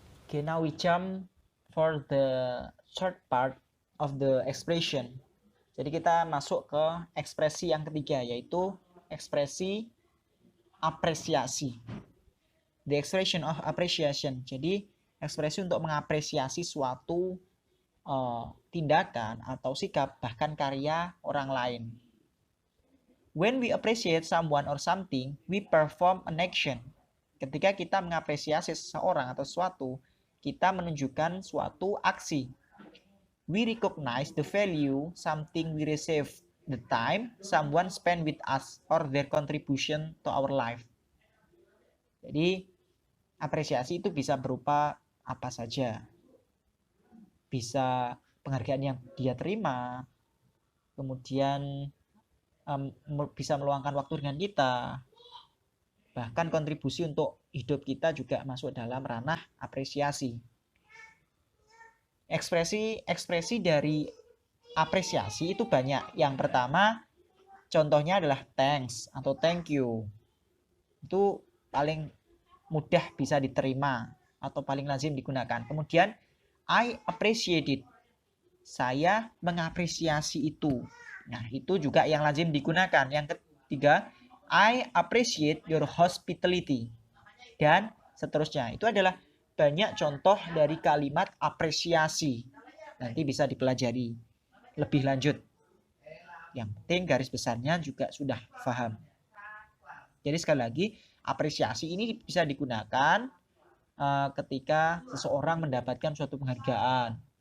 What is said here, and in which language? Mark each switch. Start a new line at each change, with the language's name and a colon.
English: Okay, now we jump for the third part of the expression.
Indonesian: Jadi kita masuk ke ekspresi yang ketiga, yaitu ekspresi apresiasi.
English: The expression of appreciation.
Indonesian: Jadi ekspresi untuk mengapresiasi suatu tindakan atau sikap, bahkan karya orang lain.
English: When we appreciate someone or something, we perform an action.
Indonesian: Ketika kita mengapresiasi seseorang atau sesuatu, kita menunjukkan suatu aksi.
English: We recognize the value something we receive, the time someone spend with us, or their contribution to our life.
Indonesian: Jadi apresiasi itu bisa berupa apa saja. Bisa penghargaan yang dia terima, kemudian bisa meluangkan waktu dengan kita, bahkan kontribusi untuk hidup kita juga masuk dalam ranah apresiasi. Ekspresi dari apresiasi itu banyak. Yang pertama contohnya adalah thanks atau thank you. Itu paling mudah bisa diterima atau paling lazim digunakan. Kemudian
English: I appreciate it.
Indonesian: Saya mengapresiasi itu. Nah, itu juga yang lazim digunakan. Yang ketiga,
English: I appreciate your hospitality.
Indonesian: Dan seterusnya. Itu adalah banyak contoh dari kalimat apresiasi. Nanti bisa dipelajari lebih lanjut. Yang penting garis besarnya juga sudah paham. Jadi sekali lagi, apresiasi ini bisa digunakan ketika seseorang mendapatkan suatu penghargaan,